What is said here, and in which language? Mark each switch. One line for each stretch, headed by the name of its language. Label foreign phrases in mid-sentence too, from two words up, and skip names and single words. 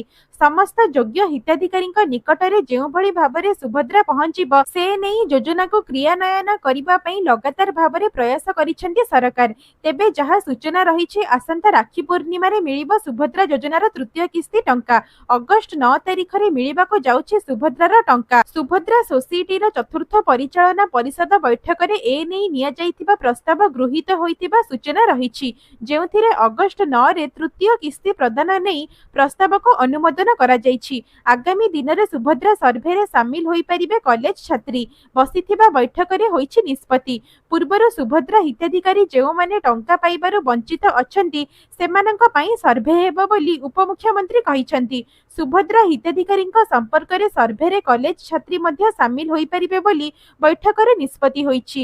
Odia: ସମସ୍ତ ଯୋଗ୍ୟ ହିତାଧିକାରୀଙ୍କ ନିକଟରେ ଯେଉଁ ଭଳି ଭାବରେ ସୁଭଦ୍ରା ପହଞ୍ଚିବ ସେ ନେଇ ଯୋଜନା କୁ କ୍ରିୟାନ୍ୱୟନ କରିବା ପାଇଁ ଲଗାତାର ଭାବରେ ପ୍ରୟାସ କରୁଛନ୍ତି ସରକାର। ତେବେ ଯାହା ସୂଚନା ରହିଛି ଆସନ୍ତା ରାଖୀ ପୂର୍ଣ୍ଣିମା ରେ ମିଳିବ ସୁଭଦ୍ରା ଯୋଜନାର ତୃତୀୟ କିସ୍ତି ଟଙ୍କା। ଅଗଷ୍ଟ 9 ତାରିଖ ରେ ମିଳିବାକୁ ଯାଉଛି ସୁଭଦ୍ରାର ଟଙ୍କା। ସୁଭଦ୍ରା ସୋସାଇଟିର ଚତୁର୍ଥ ପରିଚାଳନା ପରିଷଦ ବୈଠକ ରେ ଏ ନେଇ ନିଆ ଯାଇଥିବା ପ୍ରସ୍ତାବ ଗୃହୀତ ହୋଇଥିବା ସୂଚନା ରହିଛି, ଯେଉଁଥିରେ ଅଗଷ୍ଟ 9 ରେ ତୃତୀୟ କିସ୍ତି ପ୍ରଦାନ ନେଇ ପ୍ରସ୍ତାବ କୁ ଅନୁମୋଦନ କରା ଯାଇଛି। ଆଗାମୀ ଦିନ ରେ ସୁଭଦ୍ରା ସର୍ଭେ ରେ ସାମିଲ ହୋଇ ପାରିବେ କଲେଜ ଛାତ୍ରୀ। ବସିଥିବା ବୈଠକ ରେ ହୋଇଛି ନିଷ୍ପତ୍ତି। ପୂର୍ବରୁ ସୁଭଦ୍ରା ହିତାଧିକାରୀ ଯେଉଁ ମାନେ ଟଙ୍କା ପାଇବାରୁ ବଞ୍ଚିତ ଅଛନ୍ତି ସେମାନଙ୍କ ପାଇଁ ସର୍ଭେ ହେବ ବୋଲି ଉପମୁଖ୍ୟମନ୍ତ୍ରୀ କହିଛନ୍ତି। ସୁଭଦ୍ରା ହିତାଧିକାରୀଙ୍କ ସମ୍ପର୍କ ରେ ସର୍ଭେ ରେ କଲେଜ ଛାତ୍ରୀ ମଧ୍ୟ ସାମିଲ ହୋଇ ପାରିବେ ବୋଲି ବୈଠକ ରେ ନିଷ୍ପତ୍ତି ହୋଇଛି।